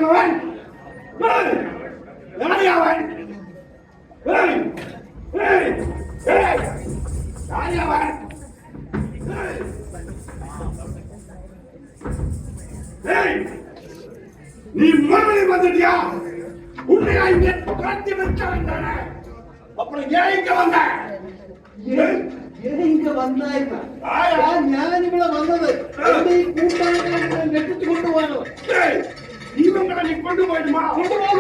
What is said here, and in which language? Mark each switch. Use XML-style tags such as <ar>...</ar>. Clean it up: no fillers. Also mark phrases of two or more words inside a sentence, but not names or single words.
<ta>நீ மறுபடியும் வந்துட்டியா? உன்னையா இங்க கடத்தி வைக்க வேண்டான? அப்புறம் ஏன் இங்க வந்த?</ta> <ml>ഇങ്ങ വന്നായിരുന്നു. ഞാനിവിടെ വന്നത് എന്റെ ഈ കൂട്ടാളികളെ രക്ഷിച്ചു കൊണ്ടുപോകാനോ?</ml> <ta>இவங்களை நீ கொண்டு போயிடுமா?</ta> <ml>കൊണ്ടുപോകും.</ml>